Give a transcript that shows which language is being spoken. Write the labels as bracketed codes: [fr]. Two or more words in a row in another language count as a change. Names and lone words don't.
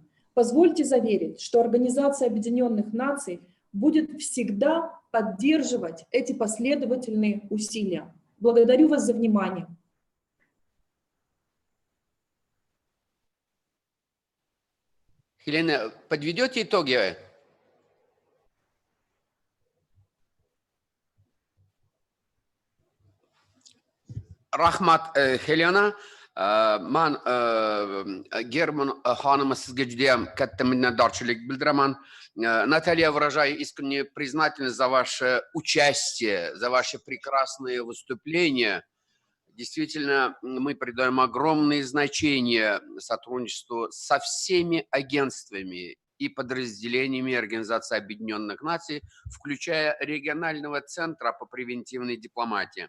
[ru] Позвольте заверить, что Организация Объединенных Наций будет всегда поддерживать эти последовательные усилия. Благодарю вас за внимание. Helena, подведете итоги? [uz] Rahmat Helena. Man German xonimga sizga juda ham katta minnatdorchilik bildiraman. [ru] Наталья, выражаю искреннюю признательность за ваше участие, за ваши прекрасные выступления. Действительно, мы придаем огромное значение сотрудничеству со всеми агентствами и подразделениями Организации Объединенных Наций, включая регионального центра по превентивной дипломатии.